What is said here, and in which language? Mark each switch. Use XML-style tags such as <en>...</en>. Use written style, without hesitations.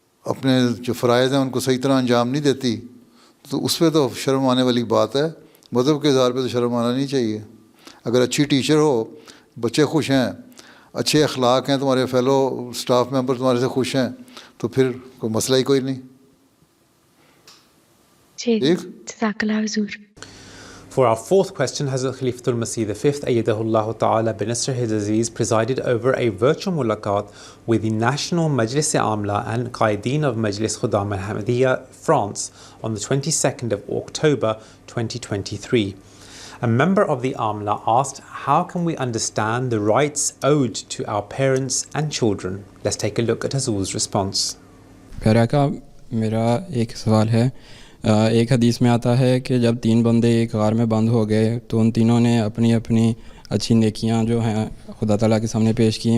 <ur>اپنے جو فرائض ہیں ان کو صحیح طرح انجام نہیں دیتی تو اس پہ تو شرم آنے والی بات ہے. مذہب کے اظہار پہ تو شرم آنا نہیں چاہیے. اگر اچھی ٹیچر ہو, بچے خوش ہیں, اچھے اخلاق ہیں, تمہارے فیلو اسٹاف ممبر تمہارے سے خوش ہیں, تو پھر کوئی مسئلہ ہی کوئی نہیں. جزاک اللہ حضور.</ur> <en>For our fourth question, Hazrat Khalifatul Masih V, Ayyadahullah Ta'ala bin-Nasr his Aziz, presided over a virtual mulaqat with the National Majlis Amla and Qaideen of Majlis Khudam al-Ahmadiyya, France, on the 22nd of October 2023. A member of the Amla asked, how can we understand the rights owed to our parents and children? Let's take a look at Hazur's response.</en> <ur>پیارا کا میرا ایک سوال ہے. ایک حدیث میں آتا ہے کہ جب 3 بندے ایک غار میں بند ہو گئے تو ان تینوں نے اپنی اپنی اچھی نیکیاں جو ہیں خدا تعالیٰ کے سامنے پیش کی.</ur>